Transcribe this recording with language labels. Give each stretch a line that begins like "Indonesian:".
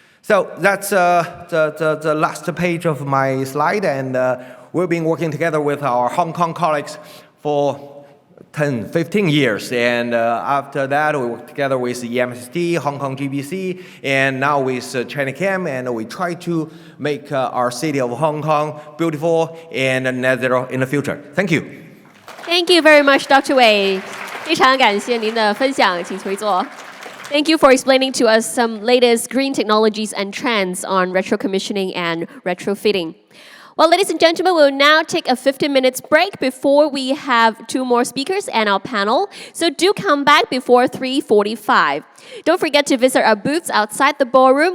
English: So that's the last page of my slide, and we've been working together with our Hong Kong colleagues for 10, 15 years. And after that, we worked together with EMSD, Hong Kong GBC, and now with Chinachem, and we try to make our city of Hong Kong beautiful and net zero in the future. Thank you. Thank you very much, Dr. Wei.
Chinese: 非常感谢您的分享，请回座。
English: Thank you for explaining to us some latest green technologies and trends on retrocommissioning and retrofitting. Well, ladies and gentlemen, we'll now take a 15 minutes break before we have 2 more speakers and our panel. So do come back before 3:45. Don't forget to visit our booths outside the ballroom.